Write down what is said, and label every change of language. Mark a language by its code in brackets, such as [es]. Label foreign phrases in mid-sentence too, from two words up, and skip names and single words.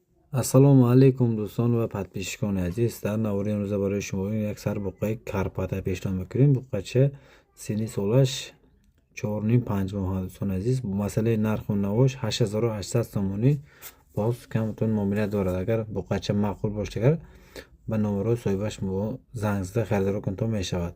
[ar] السلام عليكم [tg] дӯстон ва подписчикон азиз. Дар навори имрӯза барои шумо як сар буқаи карпата пешниҳод мекунем. Буқача синни солаш 4.5 моҳ до'стон азиз. Масъалаи нарху навош 8800 сомонӣ боз камтон муомила дорад. Агар буқача маъқул бошад, агар ба номерои соҳибаш занг зада харидор кунед то мешавад.